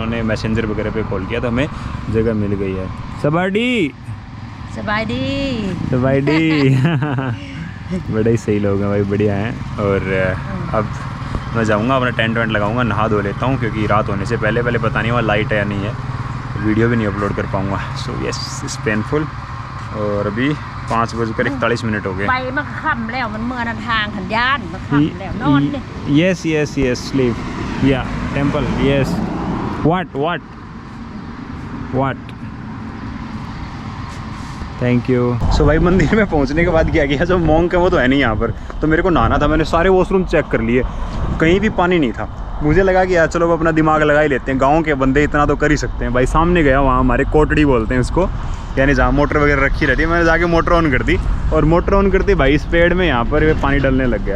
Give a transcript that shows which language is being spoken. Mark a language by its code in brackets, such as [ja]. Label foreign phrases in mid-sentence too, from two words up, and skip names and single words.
[hi] उन्होंने मैसेंजर वगैरह पे कॉल किया तो हमें जगह मिल गई है। सबाडी बड़े ही सही लोग हैं भाई, बढ़िया हैं। और अब मैं जाऊँगा अपना टेंट वेंट लगाऊँगा, नहा धो लेता हूँ क्योंकि रात होने से पहले पता नहीं वहाँ लाइट है या नहीं है, वीडियो भी नहीं अपलोड कर पाऊँगा। [en] so yes it's painful. [hi] और अभी 5:41 हो गए। [th] ไปมันค่ำแล้วมันเมื่อนั้นทางขันย่านมันค่ำแล้วนอนดิ [en] yes sleep yeah temple yes what thank you. [hi] सो भाई मंदिर में पहुंचने के बाद क्या किया, जो मॉन्क है वो तो है नहीं यहाँ पर, तो मेरे को नहाना था। मैंने सारे [en] washroom check [hi] कर लिए, कहीं भी पानी नहीं था। मुझे लगा कि यार चलो अपना दिमाग लगा ही लेते हैं, गांव के बंदे इतना तो कर ही सकते हैं। भाई सामने गया, वहाँ हमारे कोटड़ी बोलते हैं उसको, यानी जहाँ मोटर वगैरह रखी रहती है। मैंने जाके [en] motor on [hi] कर दी और [en] motor on [hi] करती भाई इस पेड़ में यहाँ पर पानी डलने लग गया।